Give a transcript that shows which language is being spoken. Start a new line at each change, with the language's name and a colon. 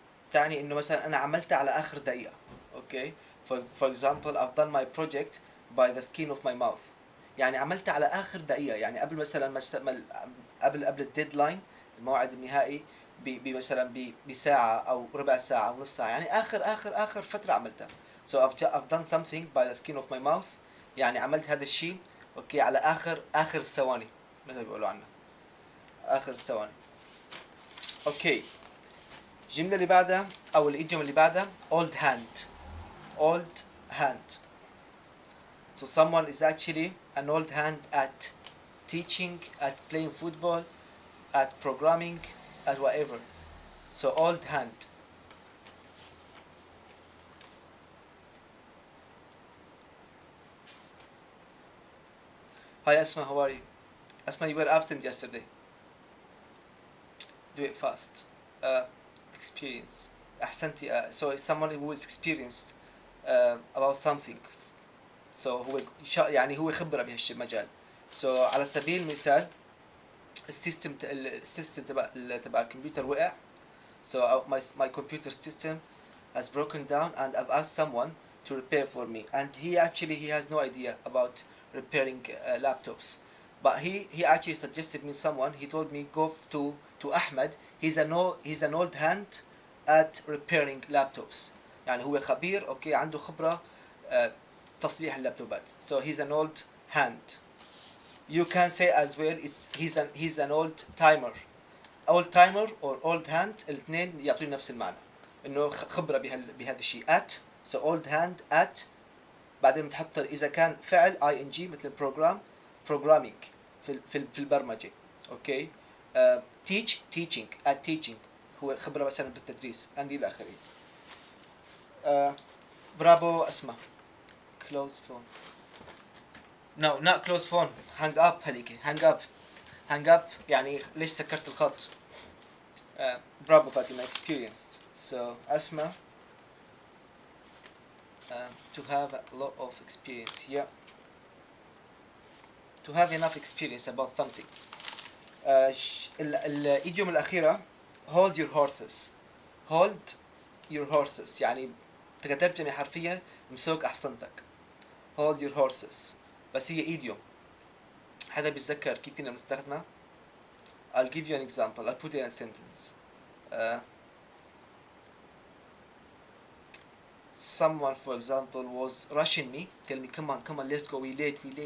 Arabic: تعني انه مثلا انا عملتها على اخر دقيقة.
English: Okay. For example, I've done my project by the skin of my mouth.
Arabic: يعني عملتها على اخر دقيقة، يعني قبل مثلا قبل الديدلاين، الموعد النهائي مثلا بساعة او ربع ساعة او نص ساعة، يعني اخر فترة عملتها.
English: So I've done something by the skin of my mouth،
Arabic: يعني عملت هذا الشيء اوكي على اخر الثواني، مثل ما بيقولوا عنها اخر الثواني. اوكي. الجملة اللي بعدها او الايديوم اللي بعدها old hand.
English: old hand. So someone is actually an old hand at teaching, at playing football, at programming, at whatever. So old hand. Hi Asma, how are you? Asma, you were absent yesterday. Do it fast. Experience. أحسنتي. So it's someone who is experienced about something.
Arabic: So هو يعني هو خبرة بهالمجال. So على سبيل المثال السيستم تبع الكمبيوتر وقع.
English: So my computer system has broken down and I've asked someone to repair for me, and he has no idea about repairing laptops, but he actually suggested me someone. He told me go to Ahmed. He's an old hand at repairing laptops.
Arabic: يعني هو خبير اوكي عنده خبرة تصليح اللابتوبات.
English: So he's an old hand. You can say as well he's an old timer.
Arabic: old timer or old hand الاثنين يعطون نفس المعنى انه خبرة بهذا الشيء.
English: at.
Arabic: So old hand at بعدين بتحط اذا كان فعل ing مثل programming في البرمجة. اوكي.
English: teaching at teaching
Arabic: هو خبرة مثلا بالتدريس and الى اخره.
English: Bravo اسماء. close phone. No, not close phone. hang up هذيك.
Arabic: hang up يعني ليش سكرت الخط. برافو فاطمة. experienced.
English: So أسماء to have a lot of experience. Yeah. To have enough experience about something.
Arabic: الإيديوم الأخيرة
English: hold your horses.
Arabic: hold your horses يعني ترجمة حرفية امسك أحصنتك.
English: hold your horses
Arabic: بس هي إيديوم. حدا بيتذكر كيف كنا بنستخدمها؟
English: I'll give you an example. I'll put it in a sentence. Someone, for example, was rushing me, tell me, come on, let's go, we late.